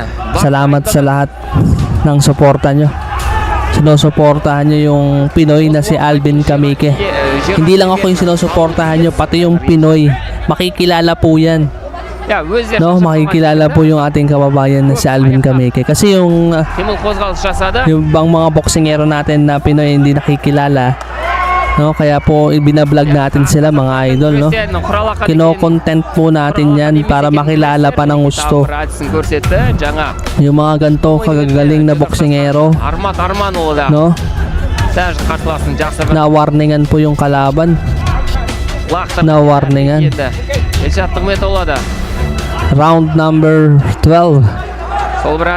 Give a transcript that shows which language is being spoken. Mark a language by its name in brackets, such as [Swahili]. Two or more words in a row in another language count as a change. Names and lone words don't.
[Filipino] Salamat sa lahat ng suporta nyo. Sinusuportahan nyo yung Pinoy na si Alvin Kamike. Hindi lang ako yung sinusuportahan nyo, pati yung Pinoy. Makikilala po yan. No, makikilala po yung ating kababayan na si Alvin Kamike. Kasi yung [Kazakh] Қимыл қозғалыс жасады. [Filipino] bang mga boksingero natin na Pinoy hindi nakikilala, no? Kaya po ibinablog natin sila mga idol, no? Kino-content po natin yan para makilala pa ng gusto. [Kazakh] Жаңа [Filipino] Yung mga ganito kagagaling na boksingero, [Kazakh] Армат Арманұлы да [Filipino] no? [Kazakh] даже қарсыласын жақсы бір [Filipino] Na-warningan po yung kalaban. [Kazakh] лақтырып [Filipino] Na-warningan. [Kazakh] еді. Elshad Нығметұлы да [English] Round number 12. [Kazakh] сол бір